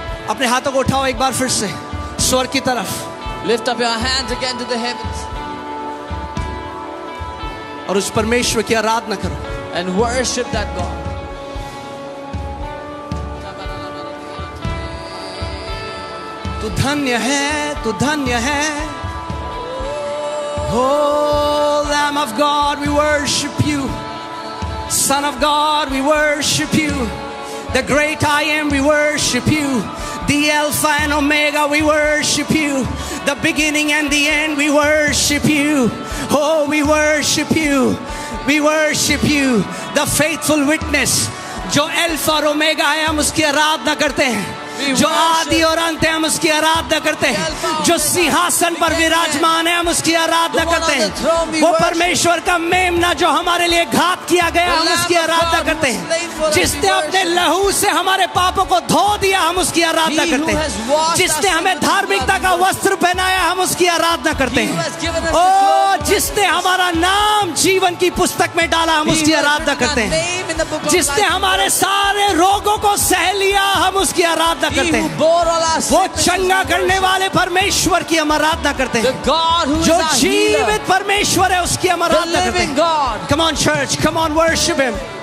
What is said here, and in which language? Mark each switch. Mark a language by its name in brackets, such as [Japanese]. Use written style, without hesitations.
[Hindi] अपने हाथों को उठाओ एक बार फिर से स्वर्ग की तरफ [English] Lift up your hands again to the heavens [Hindi] और उस परमेश्वर की आराधना करो। [English] and worship that God. [Hindi] तू धन्य है, तू धन्य है। [English] Oh, Lamb of God, we worship you. Son of God, we worship you. The great I am, we worship you. The Alpha and Omega, we worship you. The beginning and the end, we worship you. Oh, we worship you. We worship you. The faithful witness, [Hindi] जो alpha और omega है, हम उसकी आराधना करते हैं। जो आदि और अंत है, हम उसकी आराधना करते हैं। जो सिंहासन पर विराजमान है, हम उसकी आराधना करते हैं। वो परमेश्वर का मेमना जो हमारे लिए घात किया गया, हम उसकी आराधना करते हैं। जिसने अपने लहू से हमारे पापों को धो दिया, हम उसकी आराधना करते हैं। जिसने हमें धार्मिकता का वस्त्र पहनाया, हम उसकी आराधना करते हैं। ओ, जिसने हमारा नाम जीवन की पुस्तक में डाला, हम उसकी आराधना करते हैं। जिसने हमारे सारे रोगों को सह लिया, हम उसकी आराधना करते हैं। वो चंगा करने वाले परमेश्वर की हम आराधना करते हैं। जो जीवित परमेश्वर है, उसकी हम आराधना करते हैं। [English] Come on church, come on worship him.